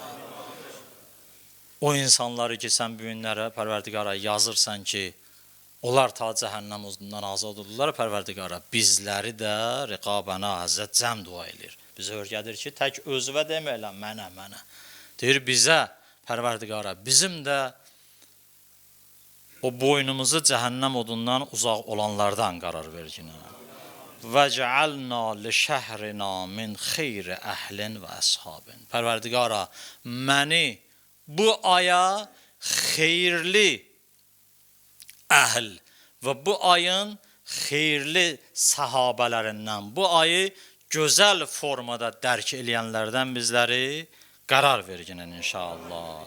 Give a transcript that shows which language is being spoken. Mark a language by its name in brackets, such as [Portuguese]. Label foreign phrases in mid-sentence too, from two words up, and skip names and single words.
[Azerbaijani] O insanları ki, sən bu günlərə Pərverdigara yazırsan ki, onlar ta cəhənnəm odundan azad olurlar, Pərverdigara, bizləri də riqabana Həzrət cəm dua edir. Bizə öyrədir ki, tək özüvə deməklə, mənə. Deyir, bizə, Pərverdigara, bizim də o boynumuzu cəhənnəm odundan uzaq olanlardan qərar verginə. [Arabic] وَجَعَلْنَا لِشَهْرِنَا مِنْ خَيْرِ أهل وأصحاب. [Azerbaijani] Pərverdigara, məni bu aya xeyirli əhl və bu ayın xeyirli səhabələrindən, bu ayı gözəl formada dərk eləyənlərdən bizləri qərar verginən inşallah.